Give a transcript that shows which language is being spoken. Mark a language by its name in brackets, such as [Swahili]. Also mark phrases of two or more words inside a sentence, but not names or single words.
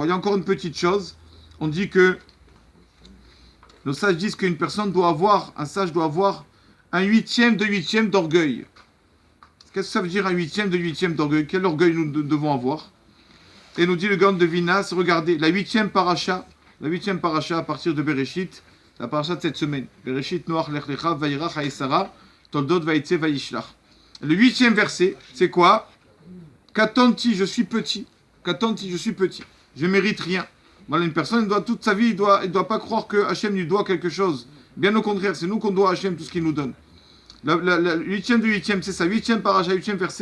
[French] Il y a encore une petite chose, on dit que nos sages disent qu'une personne doit avoir, un sage doit avoir un huitième d'orgueil. Qu'est-ce que ça veut dire un huitième d'orgueil? Quel orgueil nous devons avoir? Et nous dit le Gaon de Vinas, regardez, la huitième paracha à partir de Bereshit, la paracha de cette semaine. Bereshit Noach Lech Lecha Vayirach Haesara Toldot Vaïtse Vayishlach. Le 8e verset, c'est quoi? Katonti, je suis petit. Katonti, je suis petit. Je mérite rien. Voilà, une personne, toute sa vie, il doit pas croire que Hachem lui doit quelque chose. Bien au contraire, c'est nous qu'on doit à Hachem tout ce qu'il nous donne. Le 8e du 8e, c'est ça, 8e paracha, 8e verset.